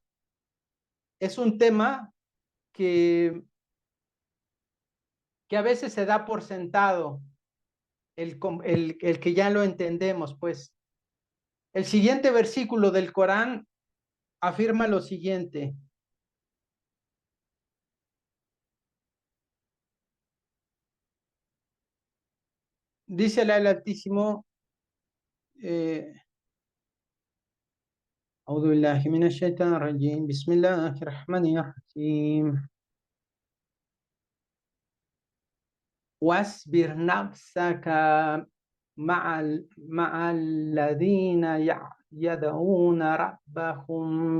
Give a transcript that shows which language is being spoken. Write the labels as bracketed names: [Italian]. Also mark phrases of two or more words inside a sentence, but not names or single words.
[Spanish] Es un tema que, que a veces se da por sentado, el que ya lo entendemos, pues. El siguiente versículo del Corán afirma lo siguiente: dice el Altísimo, [Arabic] أعوذ بالله من الشيطان الرجيم بسم الله الرحمن الرحيم واصبر نفسك مع الذين يدعون ربهم